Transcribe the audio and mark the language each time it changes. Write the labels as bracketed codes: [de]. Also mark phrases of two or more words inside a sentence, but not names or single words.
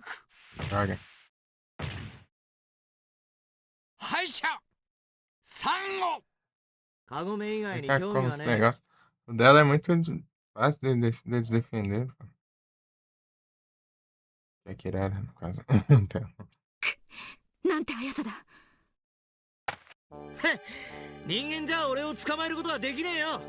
[pt] droga. [ja] 敗者3号。カゴメ以外に [pt] Tá [ja] 興 [pt] como [ja] 味は [pt] esse [ja] ねえ。 [pt] negócio. O dela é muito fácil deles defender, pô. Que Kirara, no caso. Então, [ja] なんて速さだ。人間じゃ俺を捕まえることはできねえよ。